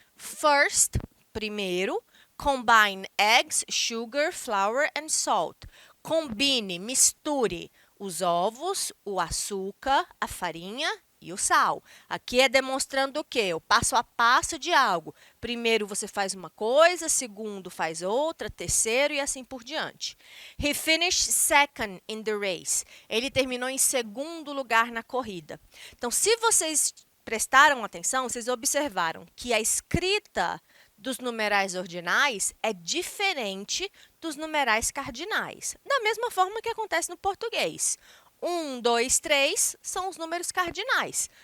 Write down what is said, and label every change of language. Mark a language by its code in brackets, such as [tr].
[en] First, [pt] primeiro. [en] Combine eggs, sugar, flour and salt. [pt] Combine, misture os ovos, o açúcar, a farinha e o sal. Aqui é demonstrando o quê? O passo a passo de algo. Primeiro você faz uma coisa, segundo faz outra, terceiro e assim por diante. [en] He finished second in the race. [pt] Ele terminou em segundo lugar na corrida. Então, se vocês prestaram atenção, vocês observaram que a escrita dos numerais ordinais é diferente dos numerais cardinais. Da mesma forma que acontece no português. 1, 2, 3 são os números cardinais.